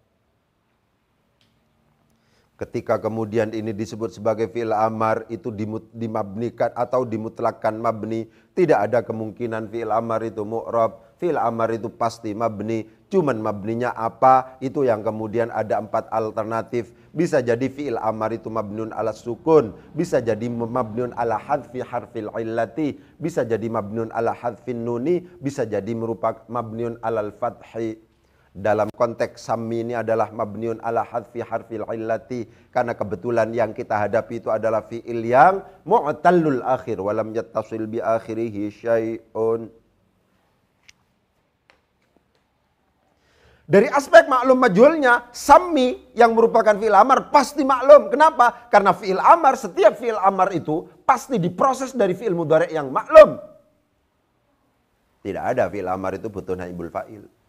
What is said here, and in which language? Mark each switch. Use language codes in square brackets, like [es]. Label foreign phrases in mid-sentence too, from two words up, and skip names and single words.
[id] Ketika kemudian ini disebut sebagai [ar] فعل أمر, [id] itu dimabnikan atau dimutlakkan mabni. Tidak ada kemungkinan [ar] فعل أمر [id] itu mu'rab. [ar] فعل أمر [id] itu pasti mabni, cuman mabninya apa? Itu yang kemudian ada 4 alternatif. Bisa jadi [ar] فعل أمر [id] itu [ar] مبني على السكون, [id] bisa jadi [ar] مبني على حذف حرف العلة, [id] bisa jadi [ar] مبني على حذف النون, [id] bisa jadi merupakan [ar] مبني على الفتح. [id] Dalam konteks sammi ini adalah [ar] مبني على حذف حرف العلة, [id] karena kebetulan yang kita hadapi itu adalah fi'il yang [ar] معتل الآخر ولم يتصل بآخره شيء. [id] Dari aspek maklum majhulnya, sammi yang merupakan [ar] فعل أمر [id] pasti maklum. Kenapa? Karena [ar] فعل أمر, [id] setiap [ar] فعل أمر [id] itu pasti diproses dari [ar] فعل مضارع [id] yang maklum. Tidak ada [ar] فعل أمر [id] itu butuh [ar] نائب الفاعل.